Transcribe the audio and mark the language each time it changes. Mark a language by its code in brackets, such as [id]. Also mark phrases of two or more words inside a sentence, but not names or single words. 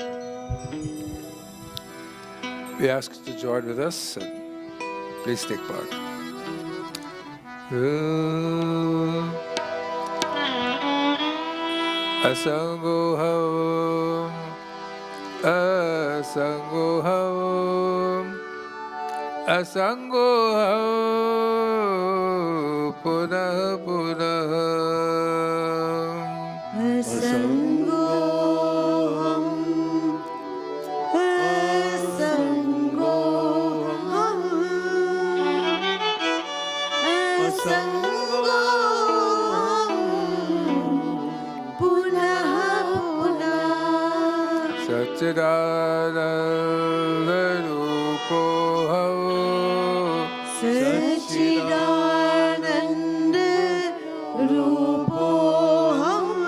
[en] We ask you to join with us and please take part. [sa] असङ्गो ऽहम् असङ्गो ऽहम् असङ्गो ऽहम् पुनः पुनः. असङ्गो ऽहम् असङ्गो ऽहम् असङ्गो ऽहम् पुनः पुनः. सच्चिदानन्द रूपो ऽहम्, सच्चिदानन्द रूपो ऽहम्,